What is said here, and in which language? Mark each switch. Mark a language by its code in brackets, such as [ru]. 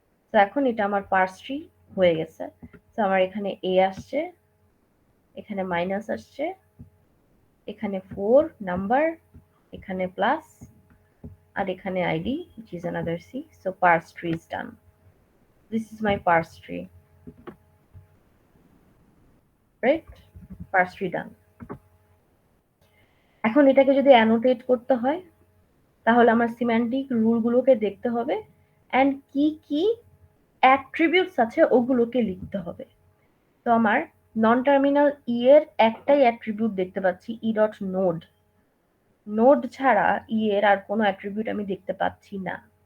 [bn] তো এখন এটা আমার পার্স ট্রি হয়ে গেছে। তো আমার এখানে এ আসছে, এখানে মাইনাস আসছে, এখানে 4 নাম্বার, এখানে প্লাস আর এখানে ID [en] which is another c. So parse tree is done. This is my parse tree, right? Parse tree done. [bn] এখন এটাকে যদি অ্যানোটেট করতে হয় তাহলে আমার সিম্যান্টিক রুলগুলোকে দেখতে হবে অ্যান্ড কি কি অ্যাট্রিবিউটস আছে ওগুলোকে লিখতে হবে। তো আমার নন টার্মিনাল ই এর একটাই অ্যাট্রিবিউট দেখতে পাচ্ছি, ই ডট নোড, নোড ছাড়া ই এর আর কোনো অ্যাট্রিবিউট আমি দেখতে পাচ্ছি না।